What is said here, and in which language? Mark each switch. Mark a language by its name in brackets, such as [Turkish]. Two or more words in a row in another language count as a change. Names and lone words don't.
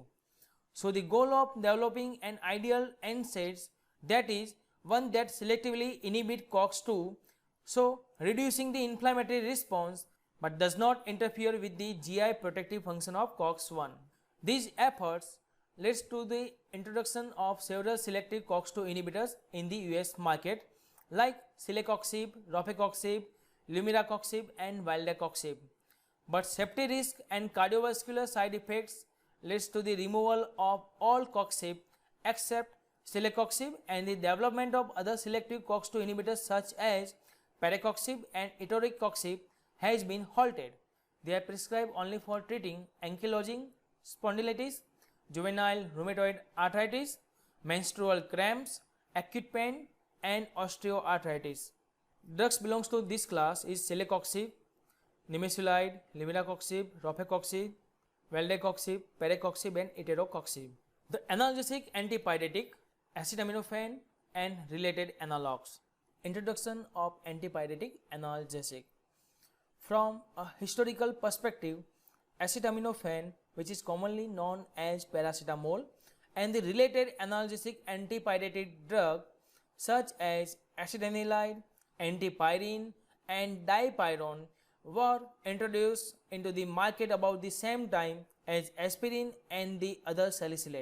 [English] So the goal of developing an ideal NSAIDs, that is one that selectively inhibit COX-2, so reducing the inflammatory response but does not interfere with the GI protective function of COX-1. These efforts leads to the introduction of several selective COX-2 inhibitors in the US market like celecoxib, rofecoxib, lumiracoxib and valdecoxib. But safety risk and cardiovascular side effects leads to the removal of all coxib except celecoxib and the development of other selective COX-2 inhibitors such as paracoxib and etoricoxib has been halted. They are prescribed only for treating ankylosing spondylitis, juvenile rheumatoid arthritis, menstrual cramps, acute pain and osteoarthritis. Drugs belongs to this class is celecoxib, nimesulide, lumiracoxib, rofecoxib, valdecoxib, paracoxib and etoricoxib. The analgesic antipyretic, acetaminophen and related analogues. Introduction of antipyretic analgesic. From a historical perspective, acetaminophen, which is commonly known as paracetamol, and the related analgesic antipyretic drug such as acetanilide, antipyrine and dipyrone were introduced into the market about the same time as aspirin and the other salicylate.